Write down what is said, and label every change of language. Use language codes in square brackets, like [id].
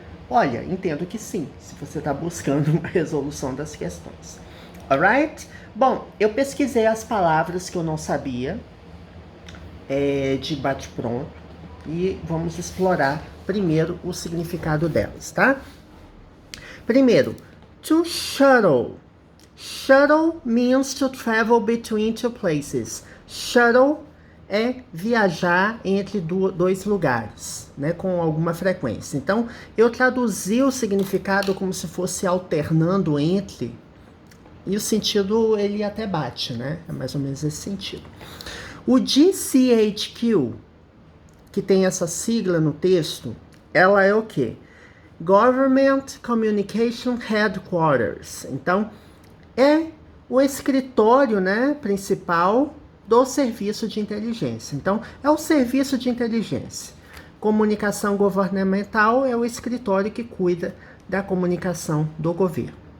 [pt] Olha, entendo que sim, se você está buscando uma resolução das questões. Alright? Bom, eu pesquisei as palavras que eu não sabia, de bate-pronto, e vamos explorar primeiro o significado delas, tá? Primeiro, to shuttle. [en] Shuttle means to travel between two places. [pt] Shuttle é viajar entre dois lugares, né, com alguma frequência. Então, eu traduzi o significado como se fosse alternando entre, e o sentido ele até bate, né? É mais ou menos esse sentido. O GCHQ, que tem essa sigla no texto, ela é o quê? [en] Government Communication Headquarters. [pt] Então, é o escritório, né, principal do serviço de inteligência. Então, é o serviço de inteligência. Comunicação governamental é o escritório que cuida da comunicação do governo.